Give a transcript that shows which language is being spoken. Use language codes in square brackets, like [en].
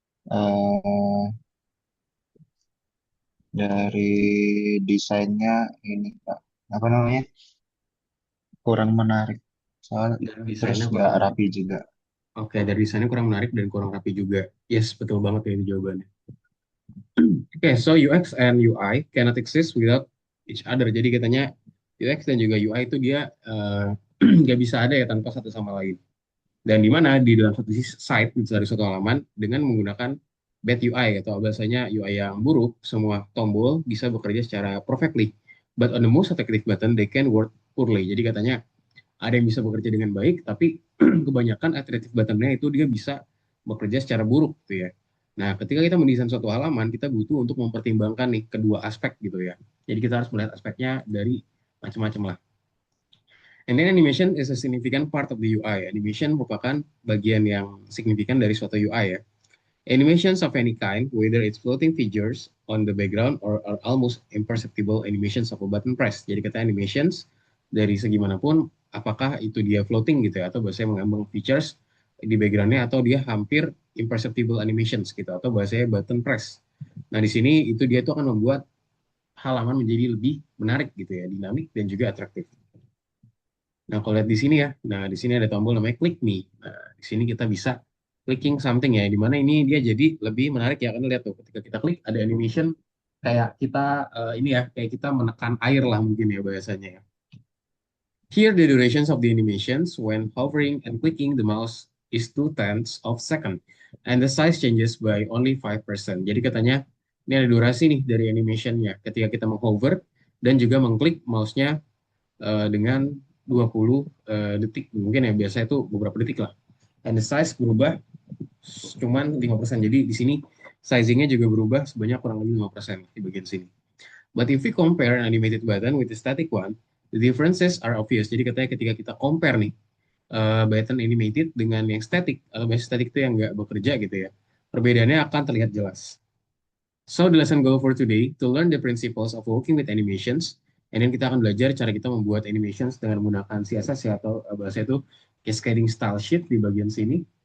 [id] eh, dari desainnya ini Kak, apa namanya? Kurang menarik. Soal Dan terus desainnya kurang nggak menarik. rapi juga. Oke, dari desainnya kurang menarik dan kurang rapi juga. Yes, betul banget ya itu jawabannya. [en] Oke, so UX and UI cannot exist without each other. [id] Jadi katanya UX dan juga UI itu dia nggak bisa ada ya tanpa satu sama lain. Dan di mana di dalam satu site dari suatu halaman dengan menggunakan bad UI atau bahasanya UI yang buruk, semua tombol bisa bekerja secara perfectly. [en] But on the most effective button, they can work poorly. [id] Jadi katanya ada yang bisa bekerja dengan baik, tapi kebanyakan iterative buttonnya itu dia bisa bekerja secara buruk gitu ya. Nah, ketika kita mendesain suatu halaman, kita butuh untuk mempertimbangkan nih kedua aspek gitu ya. Jadi kita harus melihat aspeknya dari macam-macam lah. [en] And then animation is a significant part of the UI. [id] Animation merupakan bagian yang signifikan dari suatu UI ya. [en] Animations of any kind, whether it's floating figures on the background or are almost imperceptible animations of a button press. [id] Jadi kata animations dari segi manapun, apakah itu dia floating gitu ya, atau bahasanya mengambang features di backgroundnya, atau dia hampir imperceptible animations gitu, atau bahasanya button press. Nah di sini itu dia tuh akan membuat halaman menjadi lebih menarik gitu ya, dinamik dan juga atraktif. Nah, kalau lihat di sini ya, nah di sini ada tombol namanya click me. Nah, di sini kita bisa clicking something ya, di mana ini dia jadi lebih menarik ya, karena lihat tuh, ketika kita klik ada animation kayak kita ini ya, kayak kita menekan air lah mungkin ya bahasanya ya. [en] Here the durations of the animations when hovering and clicking the mouse is 2/10 of second and the size changes by only 5%. [id] Jadi katanya ini ada durasi nih dari animationnya ketika kita menghover dan juga mengklik mouse-nya dengan 20 detik mungkin ya biasa itu beberapa detik lah. [en] And the size [id] berubah cuman 5%. Jadi di sini sizingnya juga berubah sebanyak kurang lebih 5% di bagian sini. [en] But if we compare an animated button with a static one, the differences are obvious. [id] Jadi katanya ketika kita compare nih button animated dengan yang static atau biasa static itu yang nggak bekerja gitu ya, perbedaannya akan terlihat jelas. [en] So the lesson goal for today to learn the principles of working with animations, and then [id] kita akan belajar cara kita membuat animations dengan menggunakan CSS ya atau bahasa itu cascading style sheet di bagian sini.